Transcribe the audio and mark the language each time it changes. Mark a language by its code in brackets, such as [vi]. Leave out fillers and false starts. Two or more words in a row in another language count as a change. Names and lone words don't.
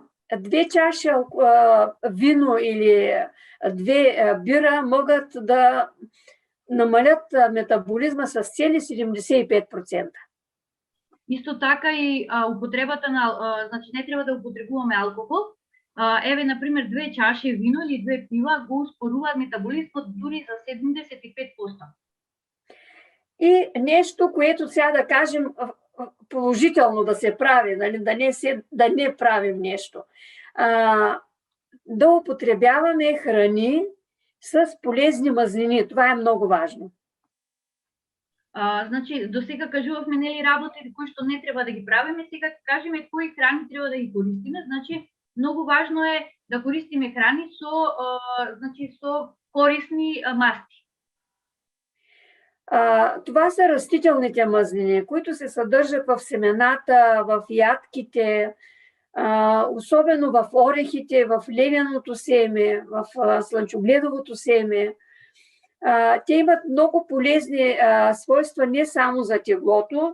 [bg] 2 чаши вино или 2 бира могат да намалят метаболизма с цели 75%. [mk] Исто така и употребата на, значи не треба да употребуваме алкохол. Еве, например, 2 чаши вино или 2 пива го успоруваат метаболизмот дури за 75%. [bg] И нещо, което сега да кажем положително да се прави, нали, да не правим нещо. Да употребяваме храни с полезни мазнини. Това е много важно. [mk] Значи, до сега кажувавме нели работи кои што не треба да ги правиме, сега кажеме кои храни треба да ги користиме. Значи, много важно е да користиме храни со корисни масти. [bg] Това са растителните мазнини, които се съдържат в семената, в ядките, особено в орехите, в лененото семе, в слънчогледовото семе. Те имат много полезни свойства не само за теглото.